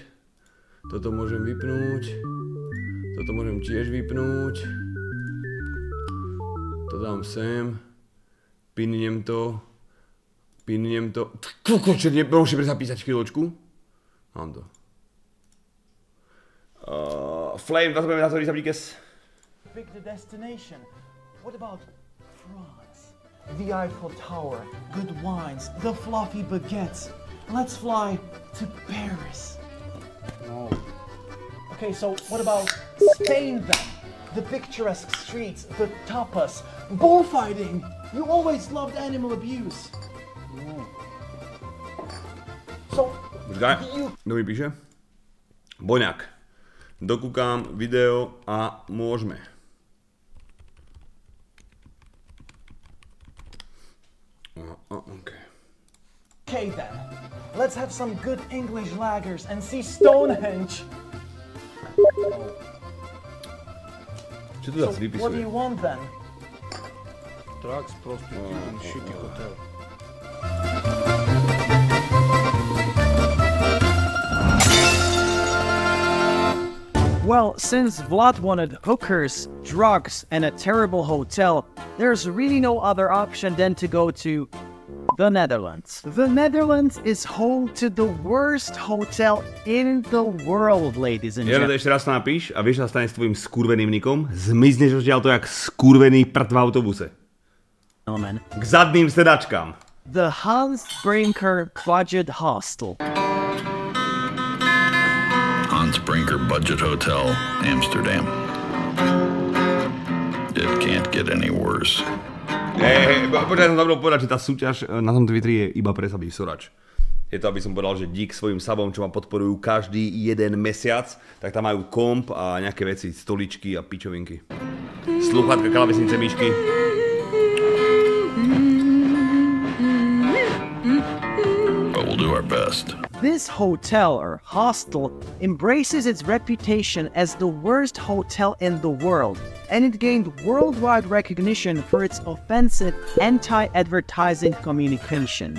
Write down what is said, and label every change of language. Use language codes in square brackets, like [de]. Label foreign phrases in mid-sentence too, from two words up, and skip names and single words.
[sk] Toto môžem vypnúť. Toto môžem tiež vypnúť. To dám sem. Pinnem to. Pinnem to. Kokoče, nemôžem zapísať chvíľočku. Mám to. Flame, to budeme na to díkes. [en] Pick the destination. What about France? The Eiffel Tower, good wines, the fluffy baguettes. Let's fly to Paris. No. Okay, so what about Spain then? The picturesque streets, the tapas, bullfighting. You always loved animal abuse. No. So, [sk] kto mi píše? Boňak. Dokúkam video a môžeme. [en] Okay then, let's have some good English lagers and see Stonehenge. [sk] Čo tu zase vypisuje? [en] What do you want then? Drugs, prostitute and shitty hotel. Well, since Vlad wanted hookers, drugs, and a terrible hotel, there's really no other option than to go to the Netherlands. The Netherlands is home to the worst hotel in the world, ladies and gentlemen. [sk] Ešte raz to napíš a vieš, čo sa stane s tvojim skurveným nikom? Zmizneš odtiaľto jak skurvený prd v autobuse. K zadným sedačkám. [en] The Hans Brinker Budget Hostel. Hans Brinker Budget Hotel, Amsterdam. It can't get any worse. [sk] Počkaj, som zabudol povedať, že tá súťaž na tom Twitteri je iba pre sabý sorač. Je to, aby som povedal, že dík svojim sabom, čo ma podporujú každý jeden mesiac, tak tam majú komp a nejaké veci, stoličky a pičovinky. Slúchatka, klávesnice, myšky. [en] But we'll do our best. This hotel or hostel embraces its reputation as the worst hotel in the world, and it gained worldwide recognition for its offensive anti-advertising communication.